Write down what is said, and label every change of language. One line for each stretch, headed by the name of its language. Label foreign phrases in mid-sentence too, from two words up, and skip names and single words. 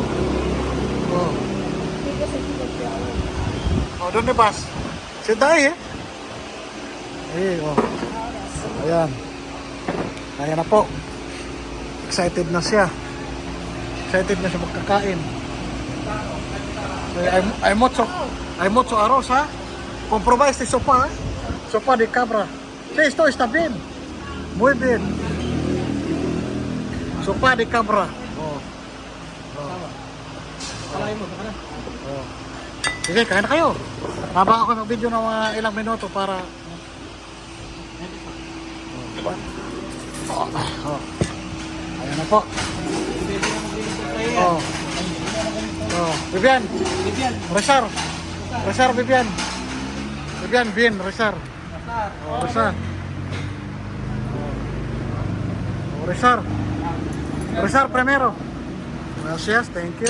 Filipino: Oh. Oh, doon ni Bas. Si Day, eh. Oh. Ayan. Ayan na po. Excited na siya. Excited na siya magkakain. So,
Spanish: hay mucho arroz, ha? Comprueba este sopa, ha? Sopa de cabra. Sí, esto está bien. Muy bien. Sopa de cabra. Oh. Oh.
Filipino: Sige, kain na kayo. Haba ako ng video ng mga ilang minuto para... Oh. Ayan na po. Oh.
Spanish: Oh. Vivian. Resar. Vivian. Vivian, bien, Resar. Oh, Resar. Oh, Resar. Resar primero. Gracias,
English: thank you.